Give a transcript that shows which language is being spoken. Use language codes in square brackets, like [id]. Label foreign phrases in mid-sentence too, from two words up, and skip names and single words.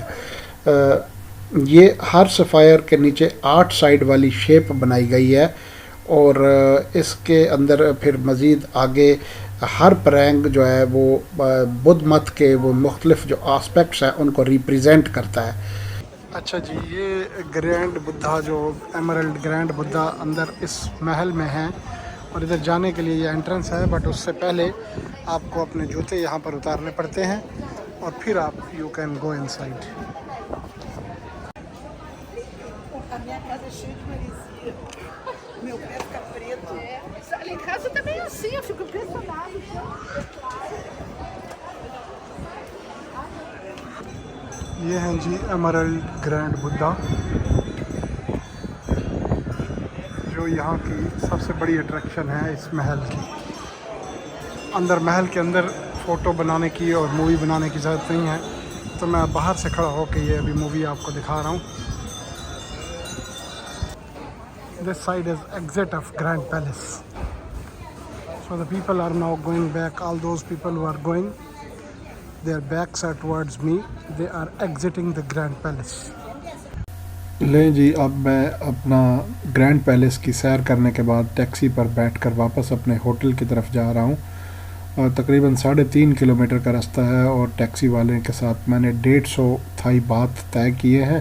[ur] یہ ہر سفائر کے نیچے 8 سائیڈ والی شیپ بنائی گئی ہے اور اس کے اندر پھر مزید آگے ہر پرانگ جو ہے وہ بدھ مت کے وہ مختلف جو آسپیکٹس ہیں ان کو ریپریزنٹ کرتا ہے. اچھا جی، یہ گرینڈ بدھا جو ایمرلڈ گرینڈ بدھا اندر اس محل میں ہے اور ادھر جانے کے لیے یہ انٹرنس ہے، بٹ اس سے پہلے آپ کو اپنے جوتے یہاں پر اتارنے پڑتے ہیں اور پھر آپ [en] you can go inside. [pt] Meu pé fica preto. Lá em casa também é assim, eu fico impressionado. [ur] یہ ہیں جی ایمرلڈ گرینڈ بدھا جو یہاں کی سب سے بڑی اٹریکشن ہے اس محل کی. اندر محل کے اندر فوٹو بنانے کی اور مووی بنانے کی ضرورت نہیں ہے، تو میں باہر سے کھڑا ہو کر یہ ابھی مووی آپ کو دکھا رہا ہوں. [en] This side is exit of Grand Palace. So the people are now going back. All those people who are going, their backs are towards me. They are exiting the Grand Palace. [ur] لیں جی، اب میں اپنا گرینڈ پیلس کی سیر کرنے کے بعد ٹیکسی پر بیٹھ کر واپس اپنے ہوٹل کی طرف جا رہا ہوں اور تقریباً 3.5 کلومیٹر کا راستہ ہے اور ٹیکسی والے کے ساتھ میں نے 150 تھائی بات طے کیے ہیں.